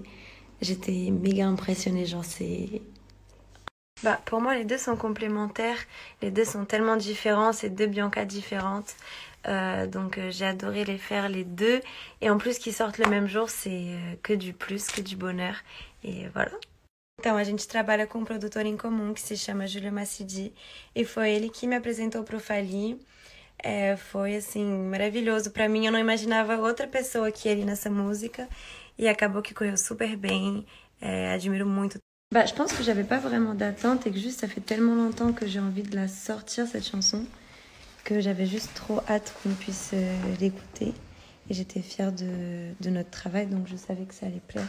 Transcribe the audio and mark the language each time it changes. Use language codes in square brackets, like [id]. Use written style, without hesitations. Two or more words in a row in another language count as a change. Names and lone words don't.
[fr] J'étais méga impressionnée, genre c'est... Pour moi, les deux sont complémentaires. Les deux sont tellement différents, c'est 2 Bianca différentes. Donc j'ai adoré les faire les deux. Et en plus qu'ils sortent le même jour, c'est que du plus, que du bonheur. Et voilà. [pt] Então, a gente trabalha com um produtor em comum que se chama Julio Massidi e foi ele que me apresentou pro Fally. Foi, assim, maravilhoso. Pra mim, eu não imaginava outra pessoa que ia ali nessa música. Et acabou qui correu super bien. Admire muito. [fr] Bah, je pense que j'avais pas vraiment d'attente et que juste ça fait tellement longtemps que j'ai envie de la sortir cette chanson que j'avais juste trop hâte qu'on puisse l'écouter et j'étais fière de notre travail donc je savais que ça allait plaire.